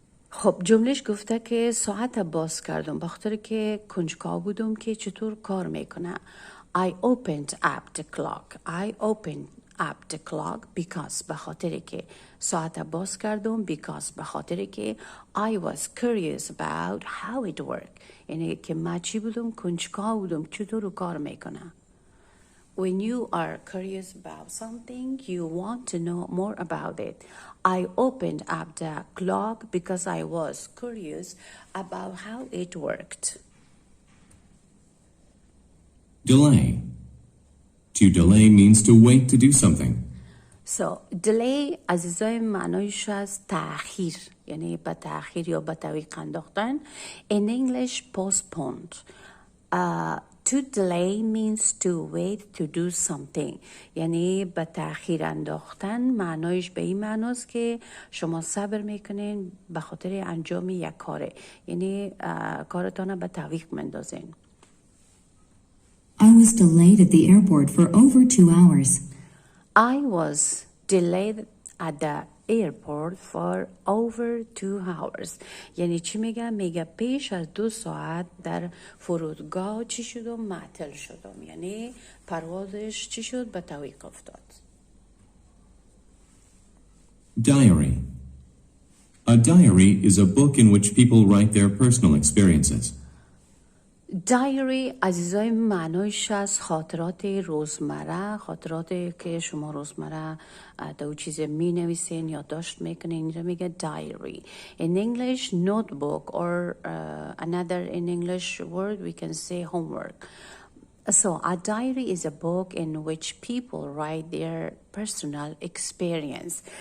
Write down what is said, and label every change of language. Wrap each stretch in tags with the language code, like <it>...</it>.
<fa>خب جملهش گفته که ساعت باز کردم بخاطر که کنجکاو بودم که چطور کار میکنه.</fa> <en>I opened up the clock. I opened up the clock because</en> <fa>بخاطر که ساعت باز کردم</fa> <en>because</en> <fa>بخاطر که</fa> <en>I was curious about how it worked.</en> <fa>یعنی که من چی بودم؟ کنجکاو بودم چطور کار میکنه.</fa> <en>When you are curious about something, you want to know more about it. I opened up the clock because I was curious about how it worked. Delay. To delay means to wait to do something.</en> <fa>So, delay عزیزای معنایش از تأخیر یعنی به تأخیر یا به تعویق انداختن.</fa> <en>In English, postponed. To delay means to wait to do something.</en> <fa>یعنی به تأخیر انداختن معنایش به این معناست که شما صبر میکنین به خاطر انجام یک کاره، یعنی کارتان به تعویق مندازین.</fa> <en>I was delayed at the airport for over 2 hours. I was delayed at the airport for over 2 hours.</en> <fa>یعنی چی میگه؟ میگه پیش از 2 ساعت در فرودگاه چی شدم؟ معطل شدم، یعنی پروازش چی شد؟ به تعویق افتاد.</fa> <en>Diary. A diary is a book in which people write their personal experiences.</en> <fa>دایری عزیزای معنایش از خاطرات روزمره، خاطراتی که شما روزمره دو چیز می نویسین یا داشت میکنین، اینجا میگه diary.</fa> <en>In English, notebook or another in English word we can say homework. So a diary is a book in which people write their personal experience.</en>